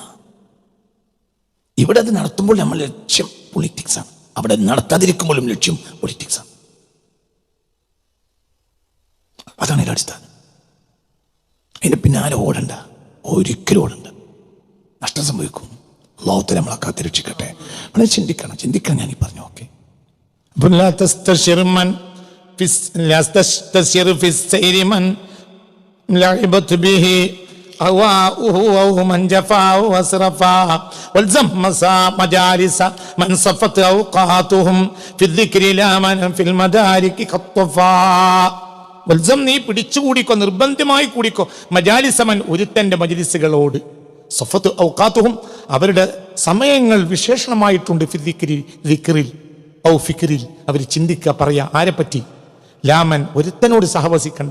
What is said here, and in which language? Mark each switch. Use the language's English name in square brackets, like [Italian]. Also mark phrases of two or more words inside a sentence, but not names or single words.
[Malayalam] ഇവിടെ അത് നടത്തുമ്പോൾ നമ്മൾ ലക്ഷ്യം പൊളിറ്റിക്സാണ്, അവിടെ നടത്താതിരിക്കുമ്പോഴും ലക്ഷ്യം പൊളിറ്റിക്സാണ്. അതാണ് ഇതിൻ്റെ അടിസ്ഥാനം. അതിൻ്റെ പിന്നാലെ ഓടണ്ട, ഒരിക്കലും ഓടണ്ട. നഷ്ടം സംഭവിക്കും. അല്ലാഹു തആല നമ്മളെ കാത്തിരക്ഷിക്കട്ടെ. വളരെ ചിന്തിക്കണം ഞാൻ ഈ പറഞ്ഞു. ഓക്കെ, [Arabic] لا تستشر في السير من لعبت به أهواؤه أو من جفا وأسرفا والزم مجالس من صفت أوقاتهم في الذكر لا من في المدارك خطفا. [Malayalam] വൽസം നീ പിടിച്ചു കൂടിക്കോ, നിർബന്ധമായി കൂടിക്കോ, മജാലിസമൻ ഒരുത്തൻ്റെ മജ്ലിസുകളോട്. [Arabic] صفت أوقاتهم [Malayalam] അവരുടെ സമയങ്ങൾ വിശേഷണമായിട്ടുണ്ട്. [Arabic] الذكر أو الفكر [Malayalam] അവർ ചിന്തിക്കുക, പറയാ. ആരെപ്പറ്റി? ലാമൻ ഒരുത്തനോട് സഹവസിക്കണ്ട.